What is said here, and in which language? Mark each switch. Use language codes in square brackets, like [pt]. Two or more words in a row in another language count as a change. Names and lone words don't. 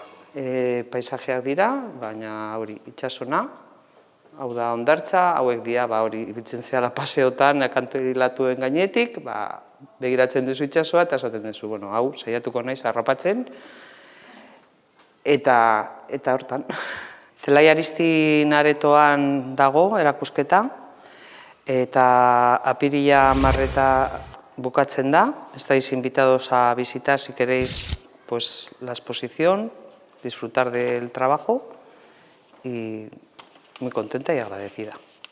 [eu] Paisajeak dira, baina hori itsasona, hau da hondartza, hauek dira, ibiltzen zela paseotan, akantilatuen gainetik, begiratzen duzu itsasoa, eta esaten duzu, hau, saiatuko naiz harrapatzen, eta hortan. Zelai Aristin aretoan dago erakusketa, eta apirila 10 bukatzen da. [es] Estáis invitados a visitar, si queréis, la exposición, disfrutar del trabajo, y muy contenta y agradecida.